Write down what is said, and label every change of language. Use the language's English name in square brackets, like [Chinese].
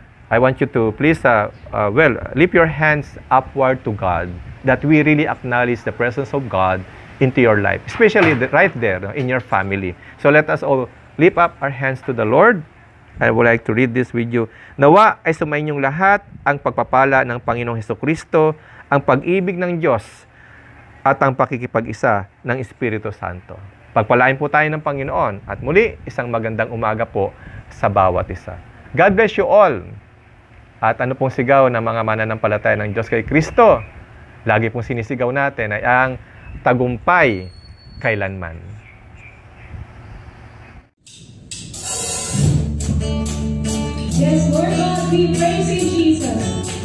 [English] I want you to please, lift your hands upward to God, that we really acknowledge the presence of God into your life, especially right there in your family. So let us all lift up our hands to the Lord. I would like to read this with you. [Filipino] Nawa ay sumainyong lahat ang pagpapala ng Panginoong Hesukristo, ang pag-ibig ng Diyos, at ang pakikipag-isa ng Espiritu Santo. Pagpalain po tayo ng Panginoon. At muli, isang magandang umaga po sa bawat isa. [English] God bless you all. [Filipino] At ano pong sigaw ng mga mananampalataya ng Diyos kay Kristo? Lagi pong sinisigaw natin ay ang tagumpay kailanman. [English] Yes, Lord God, we praise you, Jesus.